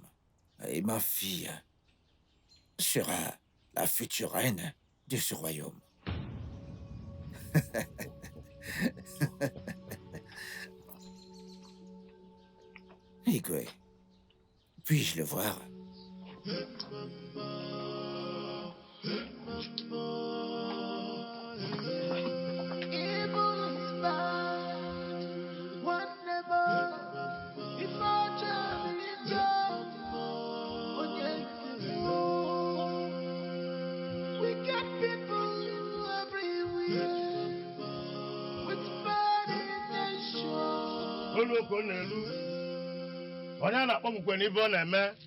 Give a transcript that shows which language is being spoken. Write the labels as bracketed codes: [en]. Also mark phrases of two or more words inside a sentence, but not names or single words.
[fr] Et ma fille sera la future reine de ce royaume. Igwe, puis-je le voir? [ig] Onye a na-akpọ m nkwe n'ife ọ na-eme